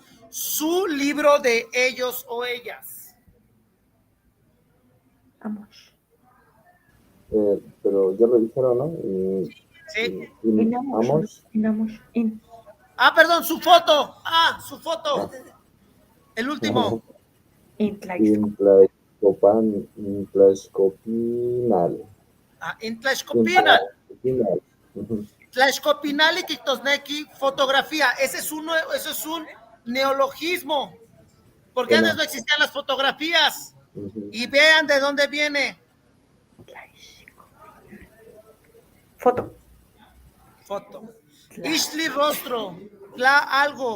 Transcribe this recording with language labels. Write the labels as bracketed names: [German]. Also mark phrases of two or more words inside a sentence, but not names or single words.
[Spanish] Su libro de ellos o ellas. Vamos. Pero ya lo dijeron, ¿no? Sí. Inamos. Ah, perdón, su foto. Su foto. El último. Intlaxcopinal. Intlaxcopinal. Tlaxcopinal y Quitosneki, fotografía. Ese es un neologismo. Porque antes no existían las fotografías. Y vean de dónde viene. Foto. Ishli rostro. Algo.